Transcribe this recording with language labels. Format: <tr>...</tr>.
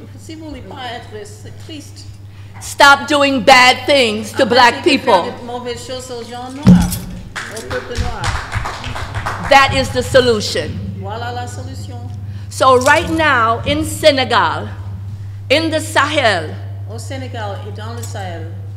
<fr>Si vous voulez pas être triste,</fr> <en>stop doing bad things to black people.</en> <fr>Faire de mauvaises choses aux gens noirs, au peuple noir.</fr> <en>That is the solution.</en> <fr>Voilà la solution.</fr> <en>So right now in Senegal, in the Sahel,</en> <fr>Au Sénégal et dans le Sahel,</fr>